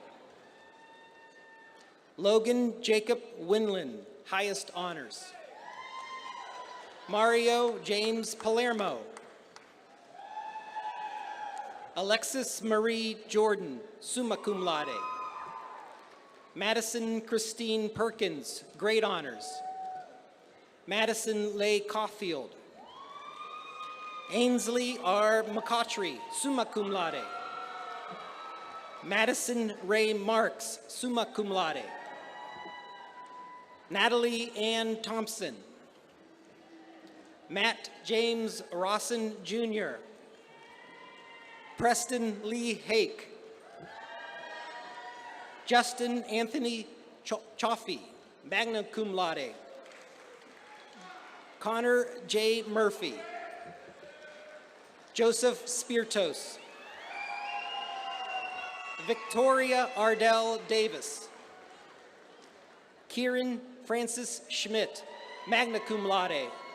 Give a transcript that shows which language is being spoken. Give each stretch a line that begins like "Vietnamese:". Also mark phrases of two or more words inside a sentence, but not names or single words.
English: Logan Jacob Winland, highest honors. Mario James Palermo. Alexis Marie Jordan,
Latin: summa cum laude.
English: Madison Christine Perkins, great honors. Madison Leigh Caulfield. Ainsley R.
Latin: McCautry, summa cum laude. Madison Ray Marks, summa cum laude.
English: Natalie Ann Thompson. Matt James Rawson, Jr. Preston Lee Hake. Justin Anthony Chaffee,
Latin: magna cum laude.
English: Connor J. Murphy. Joseph Spiritos. Victoria Ardell Davis. Kieran Francis Schmidt,
Latin: magna cum laude.